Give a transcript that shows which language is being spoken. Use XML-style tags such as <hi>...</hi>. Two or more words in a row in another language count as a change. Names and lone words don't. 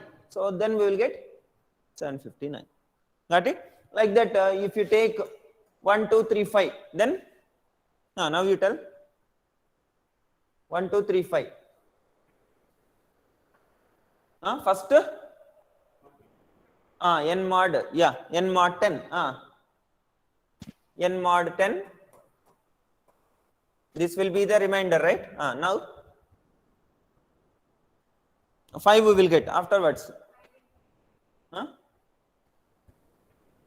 <en>So then we will get 759. Got it? Like that, if you take 1, 2, 3, 5, then now you tell 1, 2, 3, 5. First n mod, n mod 10. N mod 10. This will be the remainder, right? Now 5 we will get afterwards.</en>